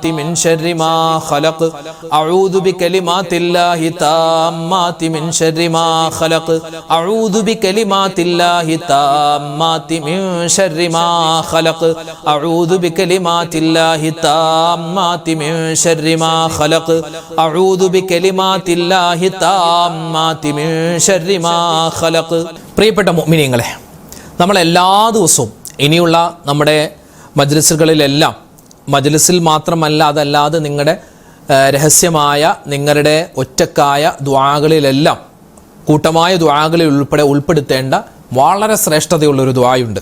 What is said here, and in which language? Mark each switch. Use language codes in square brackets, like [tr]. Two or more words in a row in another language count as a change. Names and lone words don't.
[ar] من شر ما خلق أعوذ بكلمات الله التامات من شر ما خلق أعوذ بكلمات الله التامات من شر ما خلق أعوذ بكلمات الله التامات من شر ما خلق أعوذ بكلمات الله التامات من شر ما خلق. [ml] പ്രിയപ്പെട്ട മുഅ്മിനീങ്ങളെ, നമ്മൾ എല്ലാ ദിവസവും ഇനിയുള്ള നമ്മുടെ മജ്ലിസുകളിലെല്ലാം, മജ്ലിസിൽ മാത്രമല്ല അതല്ലാതെ നിങ്ങളുടെ രഹസ്യമായ നിങ്ങളുടെ ഒറ്റക്കായ ദുആകളിലെല്ലാം കൂട്ടമായ ദുആകളിൽ ഉൾപ്പെടുത്തേണ്ട വളരെ ശ്രേഷ്ഠതയുള്ളൊരു ദുആയുണ്ട്.